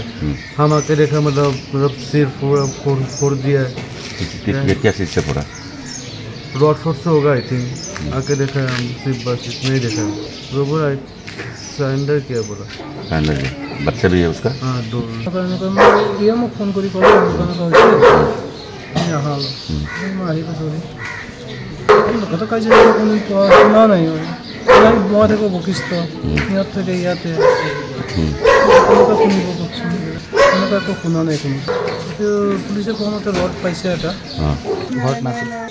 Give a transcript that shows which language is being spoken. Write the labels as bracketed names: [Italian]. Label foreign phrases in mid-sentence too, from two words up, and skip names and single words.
[Hindi] हम आके देखा मतलब सिर पूरा फोड़ दिया है। क्या चीज़ से फोड़ा? रॉड फोर्ट से होगा [English] I think. [Hindi] आके देखा हम सिर्फ बस इतना ही देखा। वो बोला सरेंडर किया, बोला सरेंडर किया। बच्चा भी है उसका? हाँ, 2। ये मैं फोन करी कल [Assamese] কথা কাজে কোনো শুনা নাই মই থাকো বশিষ্ঠ সিহঁত থাকে ইয়াতে এনেকুৱা শুনিব কওকচোন, এনেকুৱা একো শুনা নাই কোনো। পুলিচে কোনোমতে ৰড পাইছে এটা ঘৰত নাছিল।